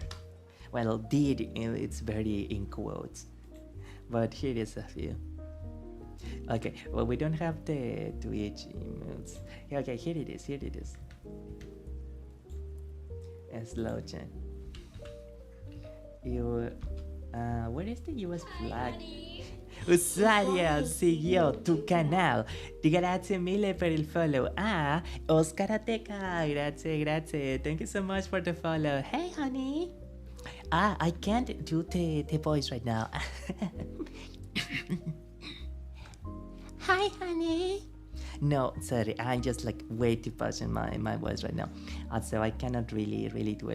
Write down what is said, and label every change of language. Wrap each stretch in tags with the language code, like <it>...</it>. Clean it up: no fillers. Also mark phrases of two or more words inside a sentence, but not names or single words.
<en>Well, it's very in quotes, but here is a few. Okay, well, we don't have the Twitch emotes. Okay, here it is. Slow chain. Where is the US flag?</en> <es>Usuario siguió tu canal.</es> <it>Grazie mille per il follow. Oscarateca. Grazie.</it> <en>Thank you so much for the follow. Hey, honey. I can't do the voice right now. Hi, honey. No, sorry, I'm just like way too pushing my voice right now. So I cannot really do it.</en>